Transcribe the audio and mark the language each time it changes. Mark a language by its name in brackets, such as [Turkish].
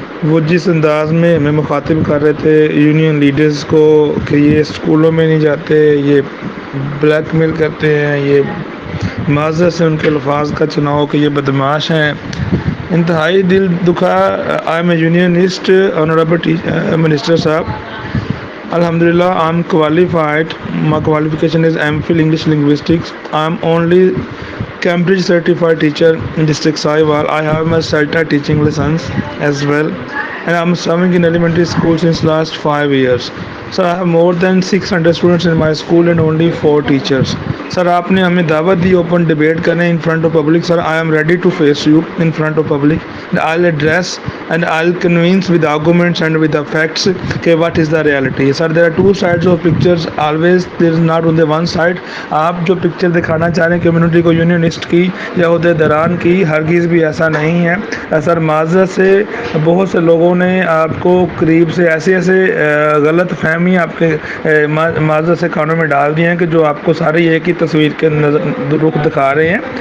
[Urdu] وہ جس انداز میں ہمیں مخاطب کر رہے تھے یونین لیڈرز کو کہ یہ اسکولوں میں نہیں جاتے، یہ بلیک میل کرتے ہیں، یہ معذرت سے ان کے الفاظ کا چناؤ کہ یہ بدماش ہیں، انتہائی دل دکھا. [English] I am a unionist honourable minister صاحب. Alhamdulillah, I'm qualified. My qualification is MPhil English Linguistics. I'm only Cambridge certified teacher in district Sahiwal. I have my CELTA teaching license as well, and I'm serving in elementary school since last 5 years. Sir, I have more than 600 students in my school and only 4 teachers. [Urdu] Sir, آپ نے ہمیں دعوت the open debate کرنے [English] in front of public. Sir, I am ready to face you in front of public. I'll address and I'll convince with arguments and with the facts کہ what is the reality. Sir, there are two sides of pictures. Always there is not only one side. [Urdu] آپ جو picture دکھانا چاہ رہے ہیں community کو Unionist کی یا عہدیداران کی، ہرگز بھی ایسا نہیں ہے. سر معذرت سے بہت سے لوگوں نے آپ کو قریب سے ایسے غلط فہمی آپ کے معذرت سے کانوں میں ڈال دی ہیں کہ جو آپ کو سارے ایک ہی تصویر کے رخ دکھا رہے ہیں.